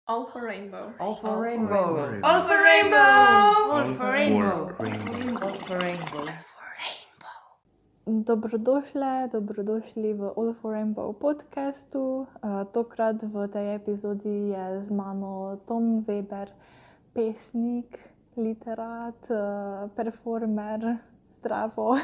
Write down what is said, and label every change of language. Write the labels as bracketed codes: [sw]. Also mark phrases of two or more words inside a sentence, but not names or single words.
[en] All for rainbow. All for rainbow. All for rainbow. All for rainbow. Rainbow. All for rainbow. [sl] Dobrodošli v All for Rainbow podcastu. Tokrat v tej epizodi je z mano Tom Weber, pesnik, literat, performer. Zdravo.